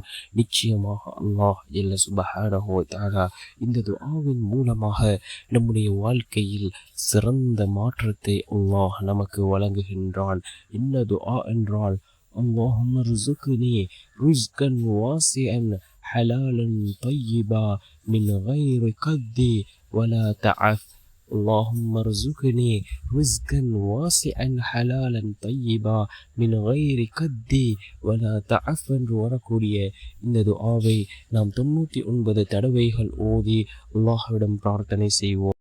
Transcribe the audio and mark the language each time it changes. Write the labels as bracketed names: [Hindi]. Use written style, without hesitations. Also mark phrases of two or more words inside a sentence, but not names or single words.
[Tamil] நிச்சயமாக [Arabic] الله جل سبحانه و تعالى [Tamil] இந்த துஆவின் மூலமாக நம்முடைய வாழ்க்கையில் சிறந்த மாற்றத்தை அல்லாஹ் நமக்கு வழங்குகின்றான். என்ன துஆ என்றால், [Arabic] اللهم ارزقني رزقا واسعا حلالا طيبا من غير كد ولا تعف. اللهم ارزقني رزقا واسعا حلالا طيبا من غير كد ولا تعف [Tamil] என்று வரக்கூடிய இந்த துஆவை நாம் 99 தடவைகள் ஓதி அல்லாஹ்விடம் பிரார்த்தனை செய்வோம்.